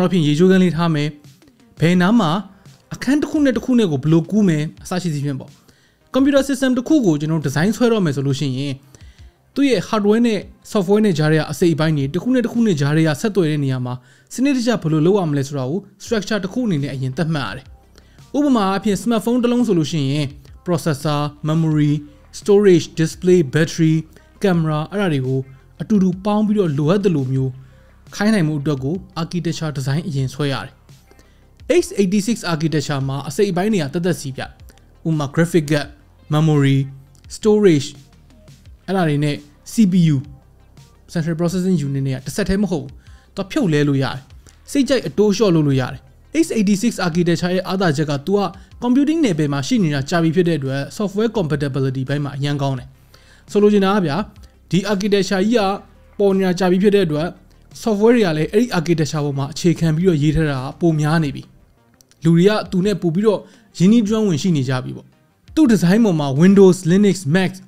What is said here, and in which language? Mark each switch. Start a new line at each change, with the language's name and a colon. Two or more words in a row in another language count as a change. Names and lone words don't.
Burmese: တော့ဖြင့်ရေချိုးခန်းလေးထားမယ်။ဘယ်နားမှာအခန်းတစ်ခုနဲ့တစ်ခုနဲ့ကိုဘယ်လိုကူးမယ်အစရှိစီဖြင့်ပေါ့။
English: computer system
Burmese: တစ်ခုကိုကျွန်တော် design ဆွဲတော့မယ်ဆိုလို့ရှိရင်သူ့ရဲ့ hardware နဲ့ software နဲ့ကြားရတဲ့အစိတ်အပိုင်းတွေတစ်ခုနဲ့တစ်ခုနဲ့ကြားရဆက်သွယ်တဲ့နေရာမှာစနစ်တကျဘယ်လိုလုပ်ရမလဲဆိုတာကို structure တစ်ခုအနေနဲ့အရင်သတ်မှတ်ရတယ်။ဥပမာအဖြစ် smartphone တစ်လုံးဆိုလို့ရှိရင်
English: processor, memory, storage, display, battery, camera
Burmese: အဲ့ဒါတွေကိုအတူတူပေါင်းပြီးတော့လိုအပ် တဲ့လိုမျိုးခိုင်းနိုင်မှုအတွက်ကို
English: architecture design
Burmese: အရင်ဆွဲရတယ်။
English: x86 architecture
Burmese: မှာအစိတ်အပိုင်းတွေကတသက်စီပြ။ဥပမာ
English: graphic card, memory, storage
Burmese: အဲ့ဒါတွေနဲ့
English: CPU Central Processing Unit
Burmese: တွေကတစ်ဆက်တည်းမဟုတ်ဘူး။သူဖြုတ်လဲလို့ရတယ်။စိတ်ကြိုက်အတိုးလျှော့လို့ရတယ်။
English: x86 architecture
Burmese: ရဲ့အားသာချက်က तू က computing နယ်ပယ်မှာရှိနေတာကြာပြီဖြစ်တဲ့အတွက်
English: software compatibility
Burmese: ဘက်မှာအရင်ကောင်းတယ်။ဆိုလိုချင်တာကဗျာဒီ architecture ကြီးကပေါ်နေတာကြာပြီဖြစ်တဲ့အတွက် software တွေကလည်းအဲ့ဒီ architecture ပေါ်မှာအခြေခံပြီးတော့ရေးထားတာပုံများနေပြီ။လူတွေကသူနဲ့ပို့ပြီးတော့ရင်းနှီးကျွမ်းဝင်ရှိနေကြပြီပေါ့။သူ့ design ပေါ်မှာ Windows, Linux, Mac အ